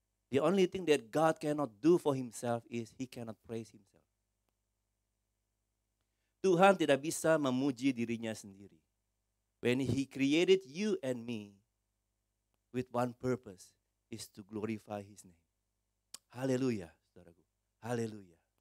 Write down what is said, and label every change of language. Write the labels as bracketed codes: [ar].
[en] The only thing that God cannot do for Himself is He cannot praise Himself. [id] Tuhan tidak bisa memuji dirinya sendiri. [en] When He created you and me with one purpose is to glorify His name. Haleluya, saudaraku. Haleluya.